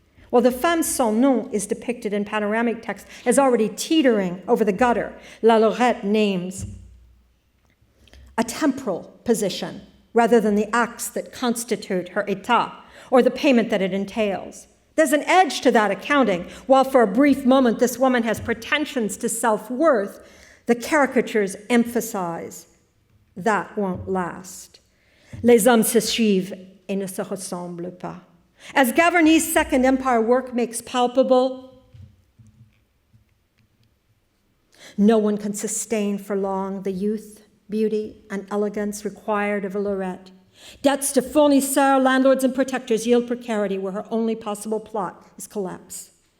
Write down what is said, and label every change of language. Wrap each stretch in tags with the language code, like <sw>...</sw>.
<en>While the femme sans nom is depicted in panoramic text as already teetering over the gutter, La Lorette names a temporal position rather than the acts that constitute her état or the payment that it entails. There's an edge to that accounting. While for a brief moment this woman has pretensions to self-worth, the caricatures emphasize that won't last.</en> <fr>Les hommes se suivent et ne se ressemblent pas.</fr> <en>As Gavarni's Second Empire work makes palpable, no one can sustain for long the youth, beauty, and elegance required of a lorette. Debts to fournisseurs, landlords, and protectors yield precarity where her only possible plot is collapse.</en>